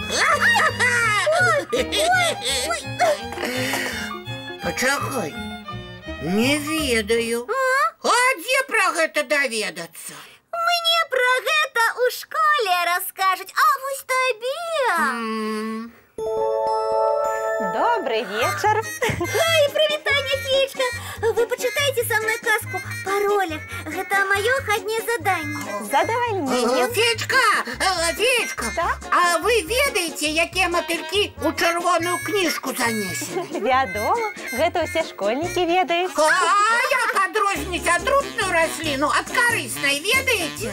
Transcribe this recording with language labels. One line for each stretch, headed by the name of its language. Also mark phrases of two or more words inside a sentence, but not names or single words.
Belarusian: Пачакай, не ведаю. А дзе пра гэта даведацца? Мне пра гэта ў школе раскажуць, а вось табе.
Russian: Добрый вечер. Ай, привітання, Феечка. Вы почитайте со мной казку по ролях.
Belarusian: Гэта маё хатняе заданне. Задание. Феечка, Так? а вы ведаеце, якія матылькі у чырвоную кніжку занесены? Вядома, гэта ўсе школьнікі ведаюць. А як адрозніць атрутную расліну ад карыснай, ведаеце?